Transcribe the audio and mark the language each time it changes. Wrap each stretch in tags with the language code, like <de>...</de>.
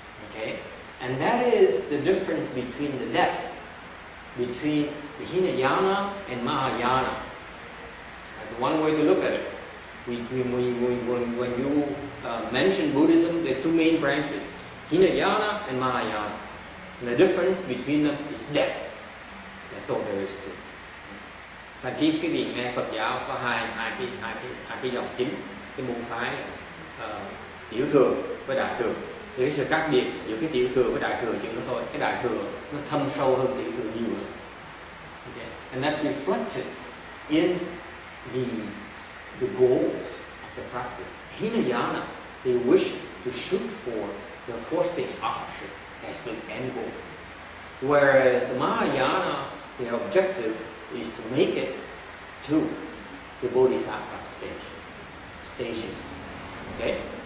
<en>Okay, and that is the difference between the depth between the Hinayana and Mahayana. That's one way to look at it. When you mention Buddhism, there's two main branches, Hinayana and Mahayana. And the difference between them is depth. That's all there is to it.</en> <vi>Thành khi cái vị nghe Phật giáo có hai cái dòng chính, cái môn phái tiểu thừa với đại thừa. Thì cái sự khác biệt giữa cái tiểu thừa với đại thừa chỉ đó thôi. Cái đại thừa nó thâm sâu hơn tiểu thừa nhiều nữa.</vi> <en>Okay. And that's reflected in the goals of the practice. Hinayana, they wish to shoot for the fourth stage arhatship as the end goal. Whereas the Mahayana, their objective is to make it to the Bodhisattva stages. Okay?</en>